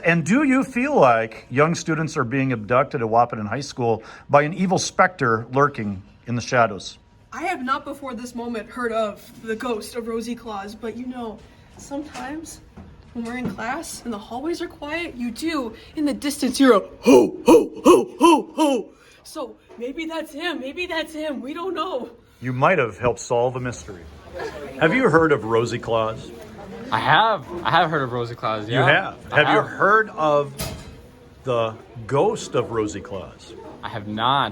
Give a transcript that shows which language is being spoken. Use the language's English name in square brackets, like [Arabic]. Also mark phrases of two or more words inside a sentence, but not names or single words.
[English] And do you feel like young students are being abducted at Wahpeton High School by an evil specter lurking in the shadows? I have not before this moment heard of the ghost of Rosie Claus, but you know, sometimes when we're in class and the hallways are quiet, you do, in the distance, hear a ho, ho, ho, ho, ho. So maybe that's him, we don't know. You might have helped solve a mystery. Have you heard of Rosie Claus? I have heard of Rosie Claus, yeah. You have. Have you heard of the ghost of Rosie Claus? I have not.